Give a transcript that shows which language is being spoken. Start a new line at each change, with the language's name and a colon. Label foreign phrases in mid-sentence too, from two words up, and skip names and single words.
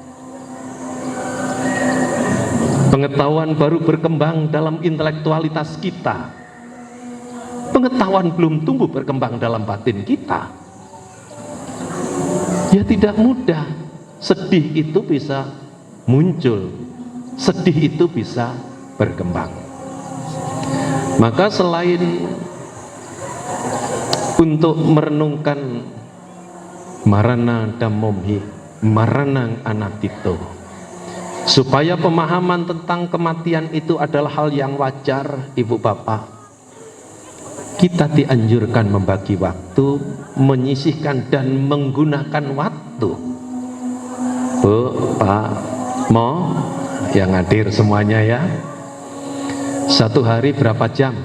Indonesian: Pengetahuan baru berkembang dalam intelektualitas kita, pengetahuan belum tumbuh berkembang dalam batin kita. Ya tidak mudah. Sedih itu bisa muncul, sedih itu bisa berkembang. Maka selain untuk merenungkan
Pali: marana damomhi maranang anatito,
Indonesian: supaya pemahaman tentang kematian itu adalah hal yang wajar, ibu bapak, kita dianjurkan membagi waktu, menyisihkan dan menggunakan waktu. Bu, Pak, Mo, yang hadir semuanya ya, satu hari berapa jam?